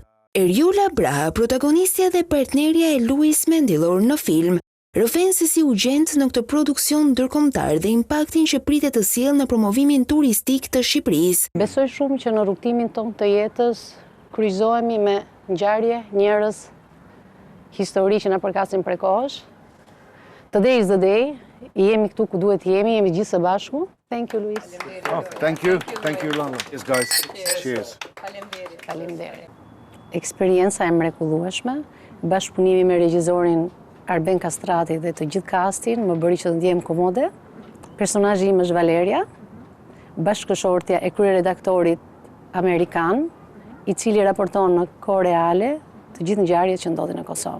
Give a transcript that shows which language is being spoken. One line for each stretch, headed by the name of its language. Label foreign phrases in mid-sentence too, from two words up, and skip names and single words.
Albanian: Eriola Braha, protagonistja dhe partnerja e Louis Mendilor në film, rëfen se si u gjend në këtë produksion ndërkombëtar dhe impaktin që pritet të sjellë në promovimin turistik të Shqipërisë. Besoj shumë që në rrugtimin tonë të jetës kryqëzohemi me ngjarje, njerëz, histori që na përkasin prej kohësh.
English: Today is the day,
Albanian: jemi këtu ku duhet jemi gjithë së bashku.
English: Thank you, Luis. Thank you, Lala. Yes, guys. Cheers.
Albanian: Faleminderit. Eksperienca e mrekullueshme, bashkëpunimi me regjisorin Arben Kastrati dhe të gjithë kastin më bëri që të ndjem komode. Personazhi im është Valeria, bashkëshortja e kryeredaktorit amerikan, i cili raporton në kohë reale të gjithë ngjarjet që ndodhin në Kosovë.